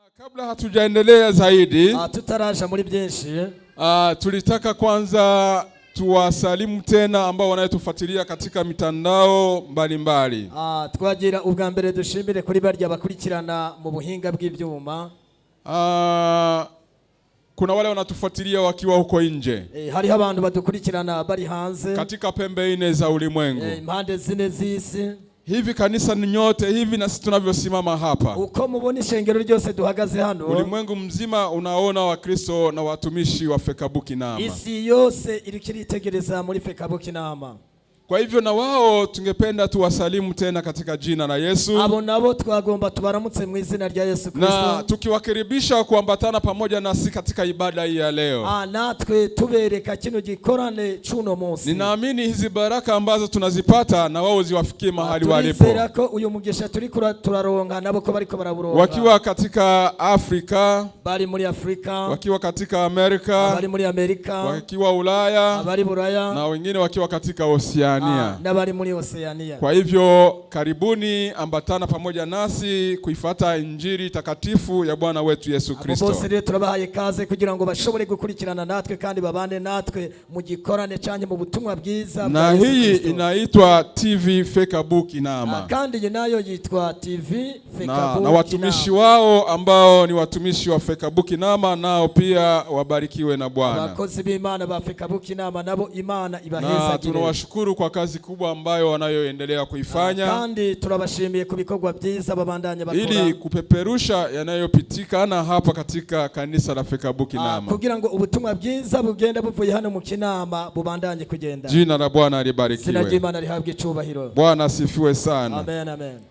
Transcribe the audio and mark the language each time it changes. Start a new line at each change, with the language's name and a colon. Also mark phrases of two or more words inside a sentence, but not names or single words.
Swahili: Kabla hatujaendelea zaidi,
Rundi: tutaraja muri byinshi,
Swahili: tulitaka kwanza tuwasalimu tena ambao wanayetufuatilia katika mitandao mbalimbali.
Rundi: Twagira ubwa mbere dushimire kuri barya bakurikirana mu buhinga bw'ivyuma.
Swahili: Kuna wale wanatufuatilia wakiwa huko nje.
Rundi: Hariho abantu badukurikirana bari hanze
Swahili: katika pembe nne za ulimwengu.
Rundi: Impande zine z'isi.
Swahili: Hivi kanisa ni nyote hivi na sisi tunavyosimama hapa.
Rundi: Uko mubona ishengero ryose duhagaze hano.
Swahili: Ulimwengu mzima unaona Wakristo na watumishi wa Fecabu Kinama.
Rundi: Isi yose irikiritegereza muri Fecabu Kinama.
Swahili: Kwa hivyo na wao tungependa tuwasalimu tena katika jina la Yesu.
Rundi: Abo nabo twagomba tubaramutse mw'izina rya Yesu Kristo.
Swahili: Na tukiwakaribisha kuambatana pamoja nasi katika ibada hii ya leo.
Rundi: Natwe tubereka kino gikorane cuno munsi.
Swahili: Ninaamini hizi baraka ambazo tunazipata na wao ziwafikie mahali walipo.
Rundi: Turizera ko uyu mugisha turaronka nabo ko bariko baraburonka.
Swahili: Wakiwa katika Afrika,
Rundi: bari muri Afrika.
Swahili: Wakiwa katika Amerika,
Rundi: bari muri Amerika.
Swahili: Wakiwa Ulaya,
Rundi: bari Buraya.
Swahili: Na wengine wakiwa katika Oceania.
Rundi: Na bari muri Oceania.
Swahili: Kwa hivyo karibuni, ambatana pamoja nasi kuifuata injili takatifu ya Bwana wetu Yesu Kristo.
Rundi: Bose rero turabahaye kaze kugira ngo bashobore gukurikirana natwe kandi babane natwe mu gikorane cyanye mu butumwa bwiza.
Swahili: Na hii inaitwa TV Fecabu Kinama.
Rundi: Kandi nayo yitwa TV Fecabu Kinama.
Swahili: Na watumishi wao ambao ni watumishi wa Fecabu Kinama nao pia wabarikiwe na Bwana.
Rundi: Abakozi b'Imana ba Fecabu Kinama nabo Imana ibaheza.
Swahili: Na tunawashukuru kwa kazi kubwa ambayo wanayoendelea kuifanya.
Rundi: Kandi turabashimiye kubikorwa byiza babandanya bakora.
Swahili: Ili kupeperusha yanayopitikana hapa katika kanisa la Fecabu Kinama.
Rundi: Kugira ngo ubutumwa bwiza bugenda buvuye hano mu Kinama bubandanye kugenda.
Swahili: Jina la Bwana libarikiwe.
Rundi: Sina Imana lihabwe icubahiro.
Swahili: Bwana asifiwe sana. Amen, amen.